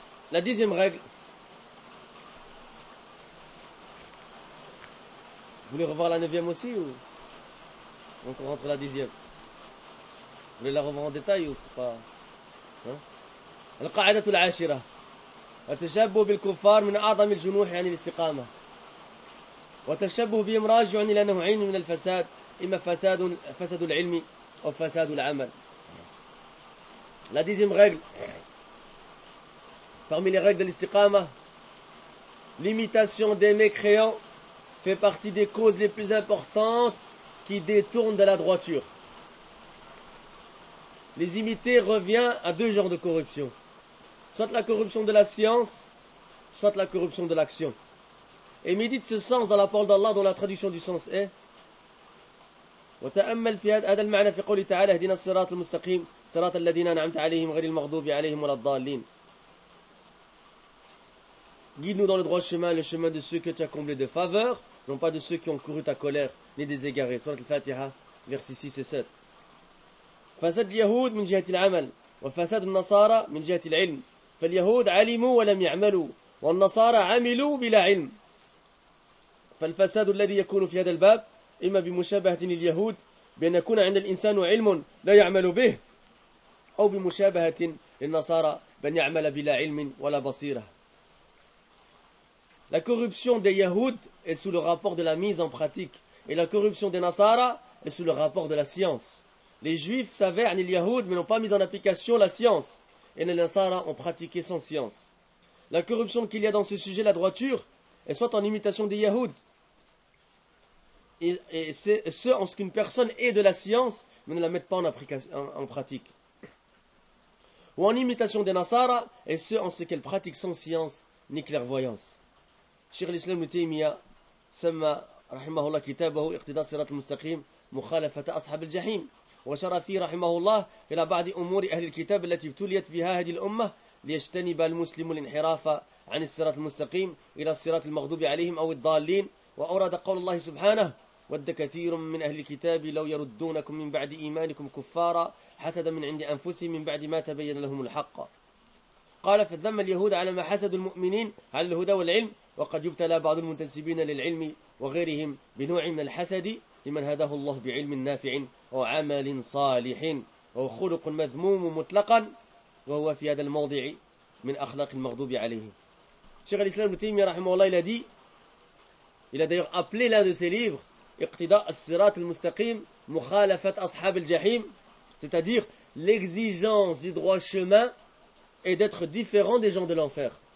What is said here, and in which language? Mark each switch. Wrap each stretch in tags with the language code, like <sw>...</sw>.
<fr>La 10e règle. Vous voulez revoir la 9e aussi ou donc on rentre la 10e? Vous voulez la revoir en détail ou c'est pas... Le qa'adat ou la ashira.</fr> <ar>وتشبه بالكفار من أعظم الجنوح عن الاستقامة وتشبه بهم راجع إلى نوعين من الفساد إما فساد العلم أو فساد العمل.</ar> <fr>La dixième règle parmi les règles de l'istiqama, l'imitation des mécréants fait partie des causes les plus importantes qui détournent de la droiture. Les imiter revient à deux genres de corruption. Soit la corruption de la science, soit la corruption de l'action. Et médite ce sens dans la parole d'Allah dont la traduction du sens est.</fr> <ar>وتأمل في هذا المعنى في قوله تعالى اهدنا الصراط المستقيم صراط الذين أنعمت عليهم غير المغضوب عليهم ولا الضالين.</ar> <fr>Guide-nous dans le droit chemin, le chemin de ceux que tu as comblé de faveur, non pas de ceux qui ont couru ta colère, ni des égarés. Surat al-Fatiha, versets 6 et 7.</fr> <ar>فساد اليهود من جهة العمل وفساد النصارى من جهة العلم. فاليهود علموا ولم يعملوا والنصارى عملوا بلا علم. فالفساد الذي يكون في هذا الباب إما بمشابهة اليهود بأن يكون عند الإنسان علم لا يعمل به، أو بمشابهة للنصارى بأن يعمل بلا علم ولا بصيرة.</ar> <fr>La corruption des Yahoud est sous le rapport de la mise en pratique. Et la corruption des Nasara est sous le rapport de la science. Les Juifs savaient ni les Yahoud, mais n'ont pas mis en application la science. Et les Nasara ont pratiqué sans science. La corruption qu'il y a dans ce sujet, la droiture, est soit en imitation des Yahoud. Et c'est ce en ce qu'une personne est de la science, mais ne la met pas en pratique. Ou en imitation des Nasara, et ce en ce qu'elle pratique sans science ni clairvoyance.</fr> <ar>شيخ الإسلام تيمية سمى رحمه الله كتابه اقتداء صراط المستقيم مخالفة أصحاب الجحيم، وشر فيه رحمه الله إلى بعض أمور أهل الكتاب التي ابتليت بها هذه الأمة ليجتنب المسلم الانحراف عن الصراط المستقيم إلى الصراط المغضوب عليهم أو الضالين. وأورد قول الله سبحانه: ود كثير من أهل الكتاب لو يردونكم من بعد إيمانكم كفارا حسدا من عند أنفسهم من بعد ما تبين لهم الحق. قال: فذم اليهود على ما حسدوا المؤمنين على الهدى والعلم، وقد يبتلى بعض المنتسبين للعلم وغيرهم بنوع من الحسد لمن هداه الله بعلم نافع وعمل صالح وخلق مذموم مطلقا، وهو في هذا الموضع من أخلاق المغضوب عليه. شيخ الإسلام تيمية رحمه الله</ar> <fr>il a d'ailleurs appelé l'un de ses livres</fr> <ar>اقتداء الصراط المستقيم مخالفة أصحاب الجحيم،</ar> <fr>c'est-à-dire l'exigence du droit chemin et d'être différent des gens de l'enfer.</fr>